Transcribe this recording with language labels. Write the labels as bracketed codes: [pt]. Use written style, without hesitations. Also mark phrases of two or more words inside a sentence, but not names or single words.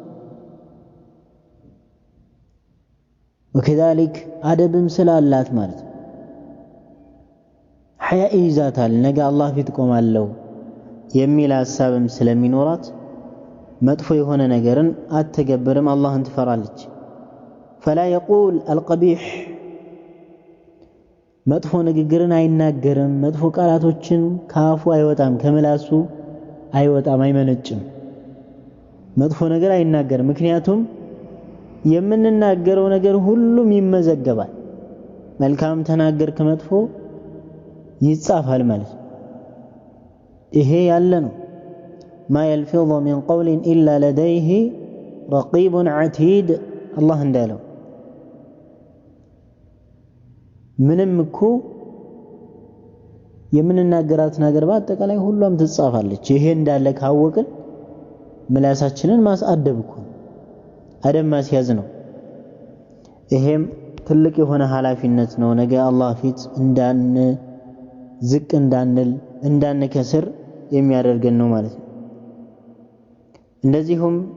[am] ወከዛሊክ አደብም ስላላት ማለት ነው። ሐያ ይዛታል። ነገ አላህ ፊት ቆማለሁ የሚል ሐሳብም ስለሚኖራት መጥፎ የሆነ ነገርን አትተገብርም። አላህን ትፈራለች። [ar] فلا يقول القبيح [am] መጥፎ ንግግርን አይናገርም። መጥፎ ቃላቶችን ካፉ አይወጣም፣ ከመላሱ አይወጣም፣ አይመነጭም። መጥፎ ነገር አይናገርም። ምክንያቱም የምንናገረው ነገር ሁሉም ይመዘገባል። መልካም ተናገርክ መጥፎ ይጻፋል ማለት ነው። ይሄ ያለ ነው። [ar] ما يلفظ من قول إلا لديه رقيب عتيد الله [am] እንዳለው ምንም እኮ የምንናገራት ነገር በአጠቃላይ ሁሉም ትጻፋለች። ይሄ እንዳለ ካወቅን ምላሳችንን ማስአደብ እኮ አደም ማስያዝ ነው። ይሄም ትልቅ የሆነ ኃላፊነት ነው። ነገ አላህ ፊት ዝቅ እንዳንል እንዳንከስር የሚያደርገን ነው ማለት ነው። እንደዚሁም